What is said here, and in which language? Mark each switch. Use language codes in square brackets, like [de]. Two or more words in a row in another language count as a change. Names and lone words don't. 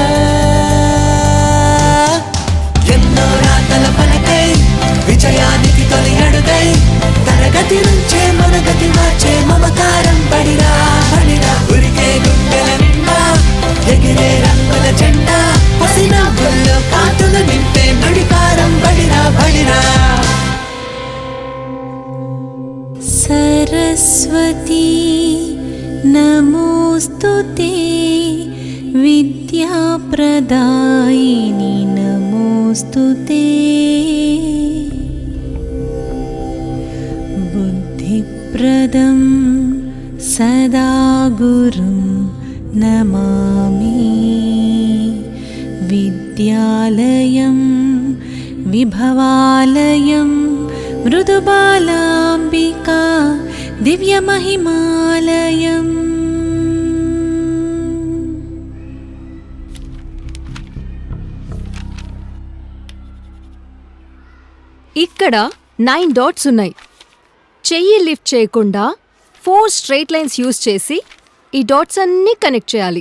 [te] ఎన్నో రాతల పలకై విజయానికి తొలి అడుగై, తరగతి నుంచే మనగతి మార్చే మమకారం బడిరా బడిరా. ఉరికే గుండెల నిండా ఎగిరే రంగుల జెండా, పసి నవ్వుల్లో కాంతుల నింపే నడికారం బడిరా బడిరా. [sa] सरस्वती नमोस्तुते, विद्याप्रदायिनि नमोऽस्तुते बुद्धिप्रदं सदा गुरुं नमामि विद्यालयं विभवालयं मृदुबालाम्बिका दिव्यमहिमालयम् [te] ఇక్కడ 9 డాట్స్ ఉన్నాయి. చెయ్యి లిఫ్ట్ చేయకుండా 4 [en] straight lines [te] యూజ్ చేసి ఈ డాట్స్ అన్నీ కనెక్ట్ చేయాలి.